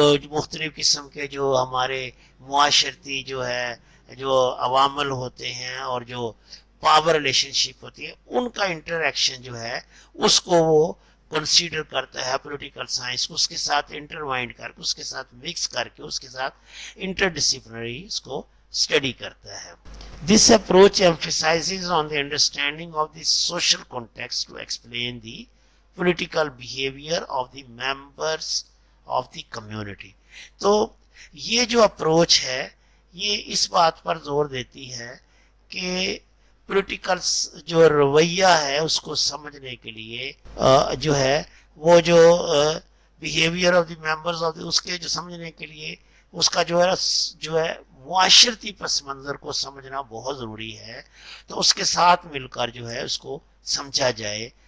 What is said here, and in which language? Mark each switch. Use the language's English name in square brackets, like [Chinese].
[Urdu] مختلف قسم کے جو ہمارے معاشرتی جو ہے جو عوامل ہوتے ہیں اور جو پاور ریلیشن شپ ہوتی ہے, ان کا انٹریکشن جو ہے اس کو وہ کنسیڈر کرتا ہے پولیٹیکل سائنس کو, اس کے ساتھ انٹروائنڈ کر کے, اس کے ساتھ مکس کر کے, اس کے ساتھ انٹر ڈسپلنری اس کو اسٹڈی کرتا ہے. [English] This approach emphasizes on the understanding of the social context to explain the political behavior of the members of the community. [Urdu] تو یہ جو اپروچ ہے یہ اس بات پر زور دیتی ہے کہ پولیٹیکل جو رویہ ہے اس کو سمجھنے کے لیے جو ہے وہ جو [English] behaviour of the members of [Urdu] اس کے جو سمجھنے کے لیے اس کا جو ہے معاشرتی پس منظر کو سمجھنا بہت ضروری ہے. تو اس کے ساتھ مل کر جو ہے اس کو سمجھا جائے